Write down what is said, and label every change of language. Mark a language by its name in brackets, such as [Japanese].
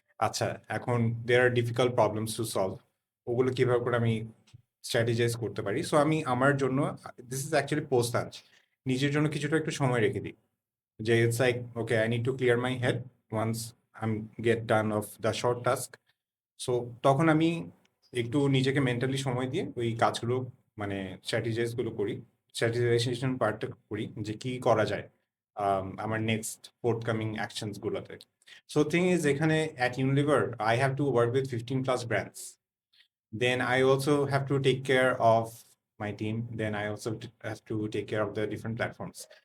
[English] আচ্ছা, এখন there are difficult problems to solve. [Bangla] ওগুলো কিভাবে করে আমি strategize করতে পারি। So আমি আমার জন্য, [English] this is actually post lunch, [Bangla] নিজের জন্য কিছুটা একটু সময় রেখে দিই। [English] যে it's like, okay, I need to clear my head once I'm get done of the short task. [Bangla] So তখন আমি একটু নিজেকে মেন্টালি সময় দিয়ে ওই কাজগুলো মানে স্ট্র্যাটেজাইজগুলো করি, স্ট্র্যাটেজাইজেশন পার্টটা করি যে কি করা যায় আমার next forthcoming অ্যাকশনসগুলোতে। [English] So thing is এখানে at Unilever I have to work with 15+ brands, then I also have to take care of my team, then I also have to take care of the different platforms.